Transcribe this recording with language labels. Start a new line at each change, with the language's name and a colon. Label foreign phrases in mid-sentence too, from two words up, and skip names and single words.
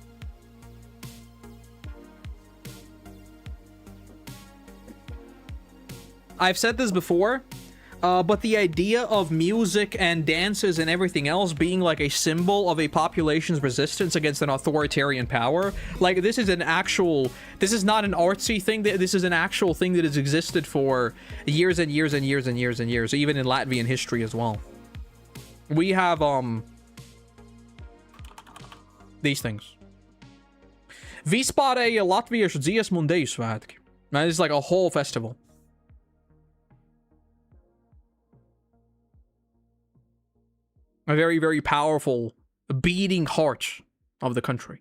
English: I've said this before, but the idea of music and dances and everything else being like a symbol of a population's resistance against an authoritarian power, like this is not an artsy thing, this is an actual thing that has existed for years and years and years and years and years, even in Latvian history as well. We have, these things.
Latvian: Vispārēja Latviešu dziesmu un deju svētki.
English: That is like a whole festival. A very, very powerful beating heart of the country.